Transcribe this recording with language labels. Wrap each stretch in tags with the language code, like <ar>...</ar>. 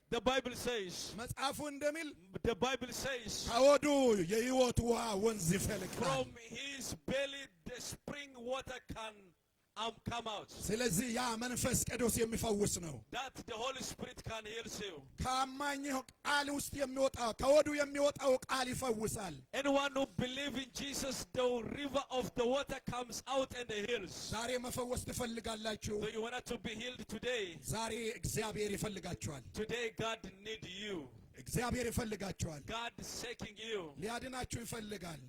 <en>the Bible says, the Bible says,</en> <am>ከሆዱ የሕይወት ውሃ ወንዝ ይፈልቃል።</am> <en>from his belly the spring water can come out.</en> <am>ስለዚህ ያ መንፈስ ቅዱስ የሚፈውስ ነው።</am> <en>That the Holy Spirit can heal you.</en> <am>ከአማኝ ቃል ውስጥ የሚወጣው ከሆዱ የሚወጣው ቃል ይፈውሳል።</am> <en>Anyone who believe in Jesus, the river of the water comes out and heals.</en> <am>ዛሬ መፈወስ ትፈልጋላችሁ?</am> <en>So you want to be healed today?</en> <am>ዛሬ እግዚአብሔር ይፈልጋችኋል።</am> <en>Today God need you.</en> <am>እግዚአብሔር ይፈልጋችኋል።</am> <en>God is seeking you.</en> <am>ሊያድናችሁ ይፈልጋል።</am>